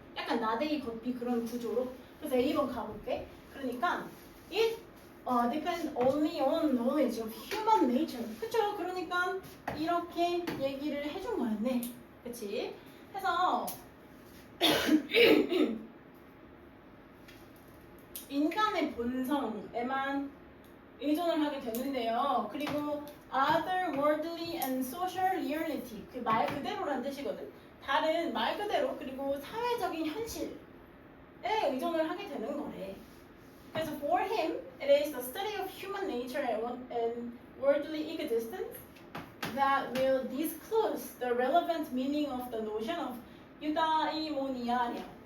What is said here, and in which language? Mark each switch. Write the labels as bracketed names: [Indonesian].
[Korean] 약간 나대기 겉비 그런 구조로. 그래서 A번 가볼게. 그러니까 [English] it depends only on knowledge of human nature. [Korean] 그쵸? 그러니까 이렇게 얘기를 해준 거였네. 그치? 해서 인간의 본성에만 의존을 하게 되는데요. 그리고 [English] otherworldly and social reality [Korean] 그 말 그대로란 뜻이거든. 다른 말 그대로 그리고 사회적인 현실에 의존을 하게 되는 거래. [English] 그래서 for him, it is the study of human nature and worldly existence that will disclose the relevant meaning of the notion of eudaimonia.